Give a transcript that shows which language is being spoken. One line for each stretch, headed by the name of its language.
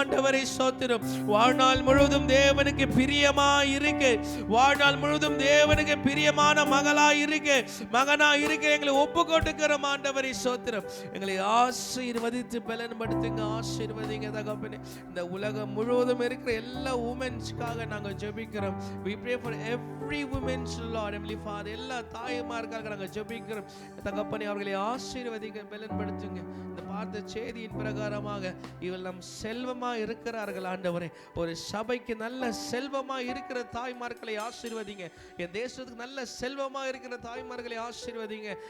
Tamil: ஆண்டவரை ஸ்தோத்திரம். வாழ்நாள் முழுவதும் தேவனுக்கு பிரியமாய் இருக்க, வாழ்நாள் முழுவதும் தேவனுக்கு பிரியமான மகளாய் இருக்க, மகனாய் இருக்க எங்களை ஒப்பு கொடுக்கிறோம். ஆண்டவரை ஸ்தோத்திரம். எங்களை ஆசீர்வதித்து பலன்படுத்துங்க. ஆசீர்வதிங்க தகப்பனே. இந்த உலகம் முழுவதும் இருக்கிற எல்லா உமன்ஸ்க்காக நாங்கள் ஜெபிக்கிறோம்.
English: we pray for every women, Lord, Heavenly Father.
Tamil: எல்லா தாய்மார்களுக்காக நாங்கள் ஜெபிக்கிறோம். தகப்பனே அவர்களை ஆசீர்வதிங்க, பலன்படுத்துங்க. இந்த பார்த்த செய்தியின் பிறகு பிரகாரமாக இவெல்லாம் செல்வமா இருக்கிறார்கள் ஆண்டவரே. ஒரு சபைக்கு நல்ல செல்வமா இருக்கிற தாய்மார்களை ஆசீர்வதிங்க. என் தேசத்துக்கு நல்ல செல்வமா இருக்கிற தாய்மார்களை ஆசீர்வதிங்க.